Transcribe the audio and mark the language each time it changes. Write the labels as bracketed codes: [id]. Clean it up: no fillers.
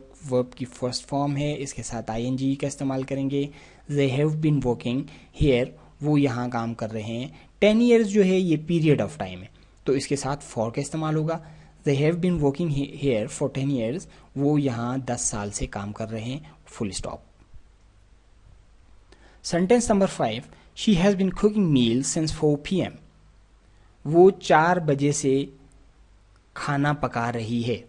[ur] ورب کی first form ہے، اس کے ساتھ آئی این جی کا استعمال کریں گے. [en] they have been working here، [ur] وہ یہاں کام کر رہے ہیں. 10 years جو ہے یہ پیریڈ آف ٹائم ہے، تو اس کے ساتھ فور کا استعمال ہوگا. [en] they have been working here for 10 years، [ur] وہ یہاں 10 سال سے کام کر رہے ہیں. Full stop. [en] Sentence number 5، she has been cooking meals since 4 p.m. [ur] وہ 4 بجے سے کھانا پکا رہی ہے.